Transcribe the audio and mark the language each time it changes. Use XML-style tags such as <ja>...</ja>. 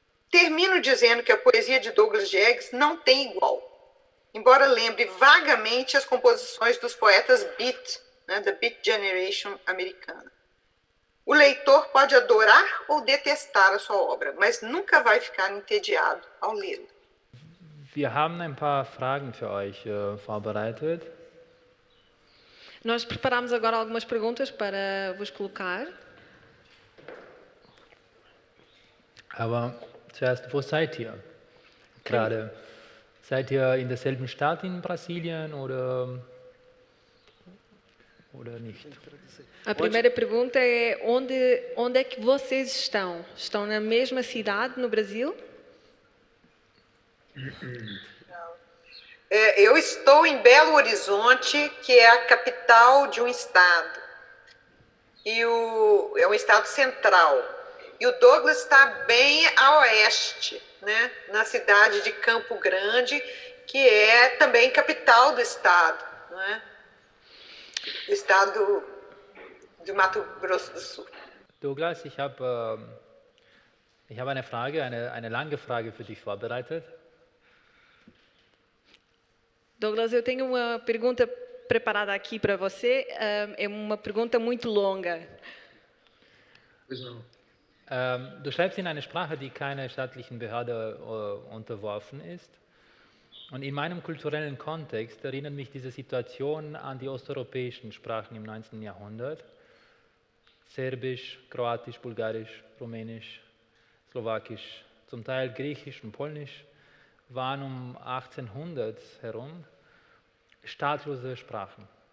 <pt>Termino dizendo que a poesia de Douglas Diegues não tem igual, embora lembre vagamente as composições dos poetas Beat, da Beat Generation americana. O leitor pode adorar ou detestar a sua obra, mas nunca vai ficar entediado ao lê-la.</pt> <de>Wir haben ein paar Fragen für euch vorbereitet.</de> <pt>Nós preparamos agora algumas perguntas para vos colocar.</pt> <de>Aber zuerst, wo seid ihr gerade? Seid ihr in derselben Stadt in Brasilien oder nicht?</de> <pt>A primeira pergunta é onde é que vocês estão? Estão na mesma cidade no Brasil? Eu estou em Belo Horizonte, que é a capital de um estado. é um estado central. E o Douglas está bem a oeste, né? Na cidade de Campo Grande, que é também capital do estado, né? Do estado de Mato Grosso do Sul.</pt> <de>Douglas, ich habe eine Frage, eine lange Frage für dich vorbereitet.</de> <pt>Douglas, eu tenho uma pergunta preparada aqui para você. É uma pergunta muito longa. Pois não.</pt> <de>Du schreibst in eine Sprache, die keiner staatlichen Behörde unterworfen ist. Und in meinem kulturellen Kontext erinnert mich diese Situation an die osteuropäischen Sprachen im 19. Jahrhundert. Serbisch, Kroatisch, Bulgarisch, Rumänisch, Slowakisch, zum Teil Griechisch und Polnisch waren um 1800 herum staatlose Sprachen.</de>